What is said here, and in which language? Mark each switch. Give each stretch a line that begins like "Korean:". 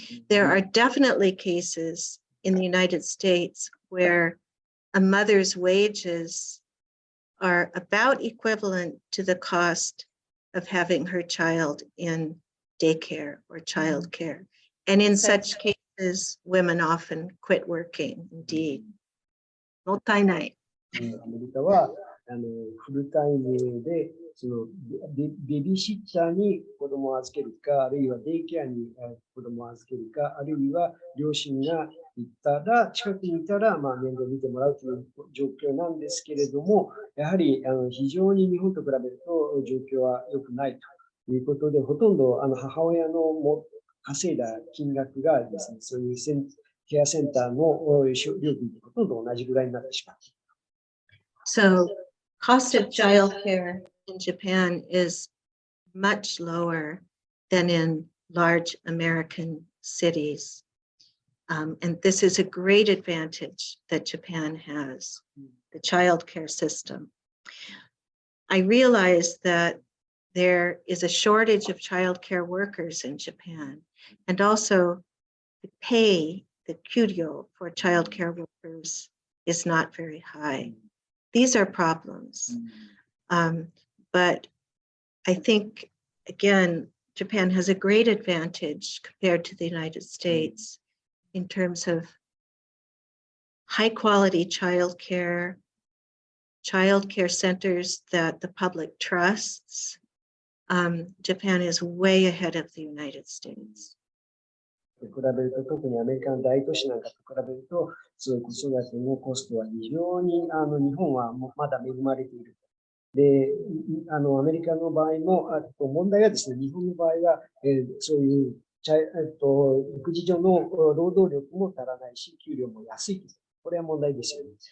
English: There are definitely cases in the United States where a mother's wages are about equivalent to the cost of having her child in daycare or childcare. And in such cases, women often quit working, indeed.
Japanese: もったいない。アメリカはフルタイムでベビーシッターに子供を預けるか、あるいはデイケアに子供を預けるか、あるいは両親が行ったら、近くにいたら面倒を見てもらうという状況なんですけれども、やはり非常に日本と比べると状況は良くないということで、ほとんど母親の稼いだ金額がですね、そういうケアセンターの料金とほとんど同じぐらいになってしまう。
English: So, cost of childcare in Japan is much lower than in large American cities. And this is a great advantage that Japan has, the childcare system. I realize that there is a shortage of childcare workers in Japan, and also the pay, the kyuryo for childcare workers is not very high. These are problems. But I think, again, Japan has a great advantage compared to the United States in terms of high quality childcare centers that the public trusts. Japan is way ahead of the United States.
Japanese: 比べると、特にアメリカの大都市なんかと比べると、そういう子育てのコストは非常に日本はまだ恵まれている。で、アメリカの場合も、問題はですね、日本の場合は、そういう育児上の労働力も足らないし、給料も安い。これは問題ですよね。